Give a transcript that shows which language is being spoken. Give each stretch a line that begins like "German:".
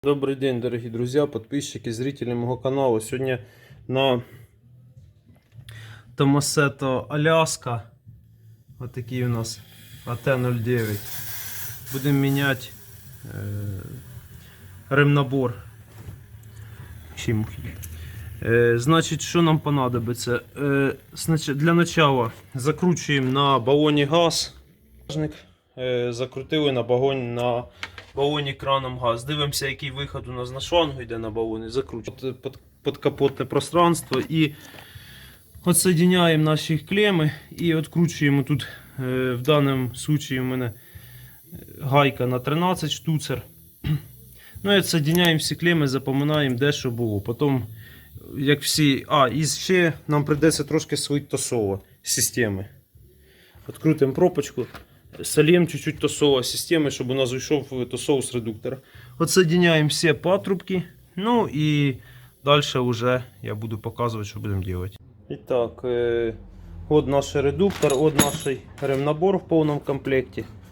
Russian: Добрый день, дорогие друзья, подписчики, зрители моего канала. Сегодня на Томасето Аляска, вот такие у нас АТ-09, будем менять ремнабор. Значит, что нам понадобится? Для начала закручиваем на баллоне газ.
Ukrainian: Закрутили на балоні краном газ. Дивимося, який виход у нас на шлангу йде на балоні. Закручуємо подкапотне пространство і відсоединяємо наші клеми і відкручуємо тут. В даному випадку у мене гайка на 13 штуцер. Ну і відсоединяємо всі клеми, запоминаємо, де що було. Потім, як всі... і ще нам прийдеться трошки свої тосово системи. Відкрутимо пробочку.
Russian: Сольем чуть-чуть тосова системы, чтобы у нас вышел тосол с редуктора. Отсоединяем все патрубки. Ну и дальше уже я буду показывать, что будем делать. Итак, вот наш редуктор, вот наш ремнабор в полном комплекте.